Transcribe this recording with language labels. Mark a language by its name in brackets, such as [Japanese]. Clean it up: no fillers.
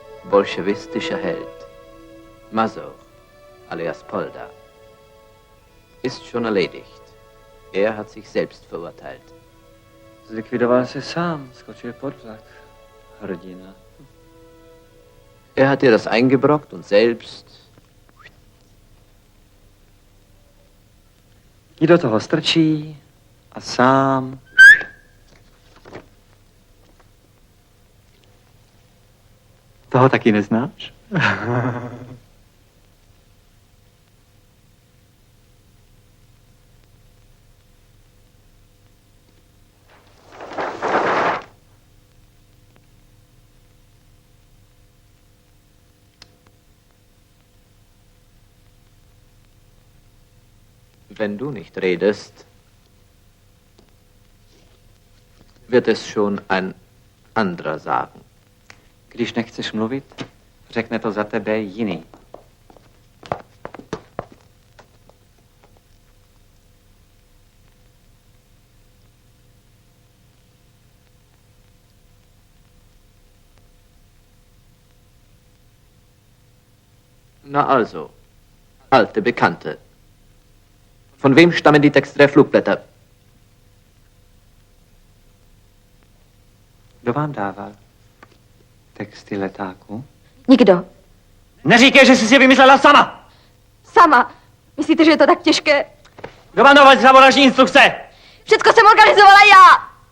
[German] Bolschewistischer Held, Mazur, alias Polda, ist schon erledigt. Er hat sich selbst verurteilt. [Czech] Zlikvidoval se sám, skočil pod vlak. Hrdina. [German] Er hat dir das eingebrockt und selbst... [Czech] ji do toho strčí a sám... Toho taky neznáš? [German] Wenn du nicht redest, wird es schon ein anderer sagen. [Czech] Když nechceš mluvit, řekne to za tebe jiný. [German] Na also, alte Bekannte. Von wem stammen die Texte der Flugblätter? [Czech] Kdo vám dával texty letáku? Nikdo. Neříkej, že jsi si je vymyslela sama! Sama. Myslíte, že je to tak těžké? Kdo vám dával sabotažní instrukce? Všecko jsem organizovala já!